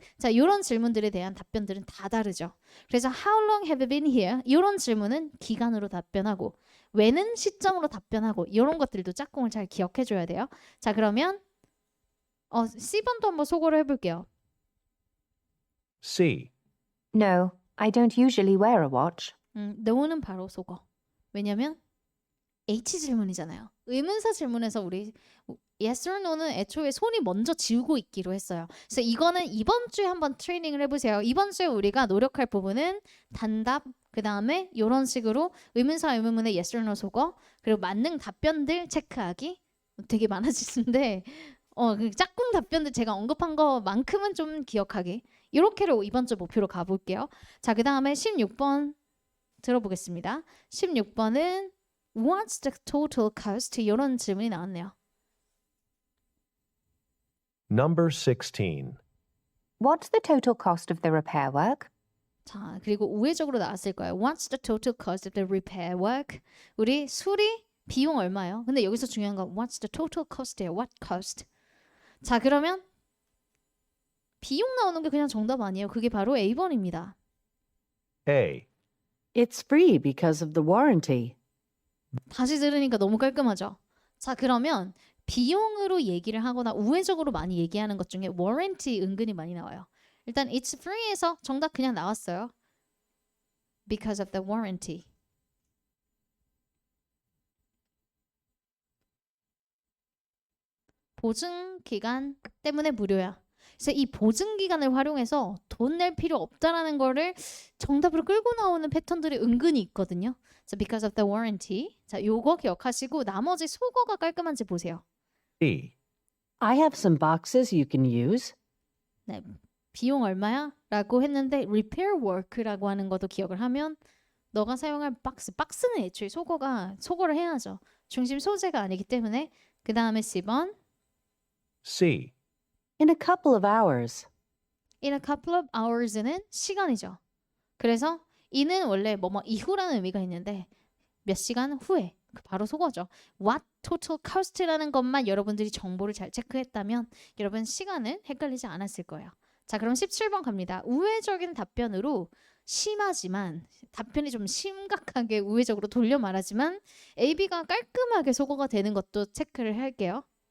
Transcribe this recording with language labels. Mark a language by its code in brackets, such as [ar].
[ko] 자, 이런 질문들에 대한 답변들은 다 다르죠. [en] 그래서 how long have you been here? [ko] 이런 질문은 기간으로 답변하고 when은 시점으로 답변하고 이런 것들도 짝꿍을 잘 기억해 줘야 돼요. 자, 그러면 C번도 한번 소거를 해볼게요. [en] C. No, I don't usually wear a watch. [ko] no는 바로 속어. 왜냐면 H 질문이잖아요. 의문사 질문에서 우리 yes or no는 애초에 손이 먼저 지우고 있기로 했어요. 그래서 이거는 이번 주에 한번 트레이닝을 해보세요. 이번 주에 우리가 노력할 부분은 단답, 그 다음에 이런 식으로 의문사 의문문의 yes or no 속어, 그리고 만능 답변들 체크하기. 되게 많아지는데 그 짝꿍 답변들 제가 언급한 거만큼은 좀 기억하기. 이렇게로 이번 주 목표로 가볼게요. 자, 그 다음에 16번 들어보겠습니다. [en] 16번은 What's the total cost? [ko] 이런 질문이 나왔네요. [en] Number 16. What's the total cost of the repair work? [ko] 자, 그리고 우회적으로 나왔을 거예요. [en] What's the total cost of the repair work? [ko] 우리 수리 비용 얼마예요? 근데 여기서 중요한 건 [en] What's the total cost [ko] 예요. [en] What cost? [ko] 자, 그러면 비용 나오는 게 그냥 정답 아니에요. 그게 바로 A번입니다. [en] A. It's free because of the warranty. [ko] 다시 들으니까 너무 깔끔하죠? 자, 그러면 비용으로 얘기를 하거나 우회적으로 많이 얘기하는 것 중에 warranty 은근히 많이 나와요. 일단 it's free에서 정답 그냥 나왔어요. [en] Because of the warranty. [ko] 보증 기간 때문에 무료야. 그래서 이 보증 기간을 활용해서 돈 낼 필요 없다라는 거를 정답으로 끌고 나오는 패턴들이 은근히 있거든요. [en] So because of the warranty. [ko] 자, 요거 기억하시고 나머지 속어가 깔끔한지 보세요. [en] B. I have some boxes you can use. [ko] 네, 비용 얼마야? 라고 했는데 repair work라고 하는 것도 기억을 하면 너가 사용할 박스는 애초에 속어를 해야죠. 중심 소재가 아니기 때문에. 그 다음에 C번 [en] C. In a couple of hours. in a couple of hours [ko] 는 시간이죠. 그래서 이는 원래 뭐뭐 이후라는 의미가 있는데 몇 시간 후에 바로 속어죠. What total cost라는 것만 여러분들이 정보를 잘 체크했다면 여러분 시간은 헷갈리지 않았을 거예요. 자, 그럼 17번 갑니다. 우회적인 답변으로 심하지만 답변이 좀 심각하게 우회적으로 돌려 말하지만 A, B가 깔끔하게 속어가 되는 것도 체크를 할게요.